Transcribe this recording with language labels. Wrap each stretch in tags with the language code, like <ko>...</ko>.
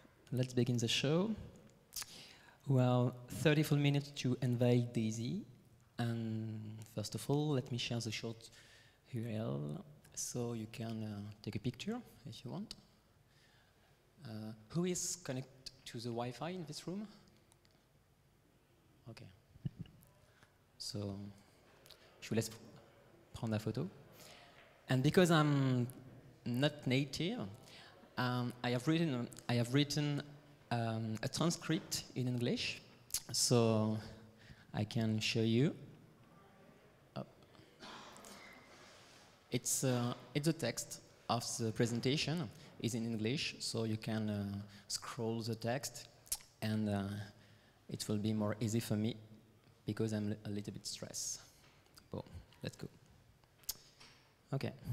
<en>Let's begin the show. Well, 34 minutes to invade DayZ. And first of all, let me share the short URL so you can take a picture if you want. Who is connected to the Wi-Fi in this room? Okay.</en> <fr>So, je vous laisse prendre la photo.</fr> <en>And because I'm not native, I have written a transcript in English, so I can show you. Oh. It's the text of the presentation is in English, so you can scroll the text, and it will be more easy for me because I'm a little bit stressed. Bon, let's go. Okay.</en>